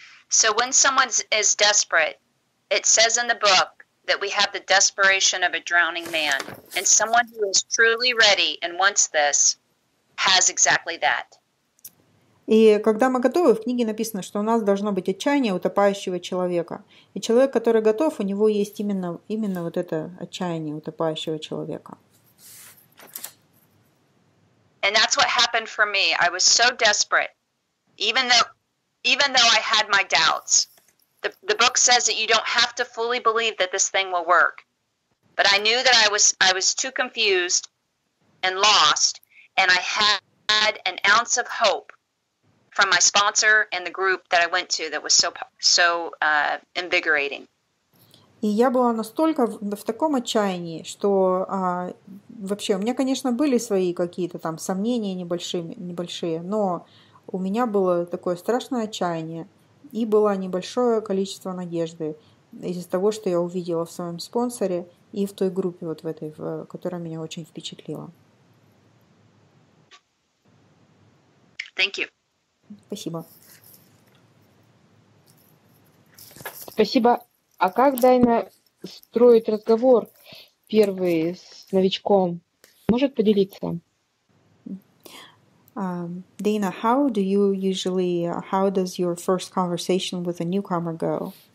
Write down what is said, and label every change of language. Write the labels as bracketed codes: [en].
[en] So when someone is desperate, it says in the book that we have the desperation of a drowning man. And someone who is truly ready and wants this has exactly that. [ru] И когда мы готовы, в книге написано, что у нас должно быть отчаяние утопающего человека. И человек, который готов, у него есть именно вот это отчаяние утопающего человека. [en] And that's what happened for me. I was so desperate, even though I had my doubts. The book says that you don't have to fully believe that this thing will work. But I knew that I was too confused and lost, and I had an ounce of hope from my sponsor and the group that I went to that was so invigorating. [ru] И я была настолько в таком отчаянии, что вообще у меня, конечно, были свои какие-то там сомнения небольшие, но у меня было такое страшное отчаяние и было небольшое количество надежды из-за того, что я увидела в своем спонсоре и в той группе, вот в этой, которая меня очень впечатлила. [en] Thank you. [ru] Спасибо. Спасибо. А как Дэйна строить разговор первый с новичком? Может поделиться? [en] Дэйна, how does your first conversation with a newcomer go?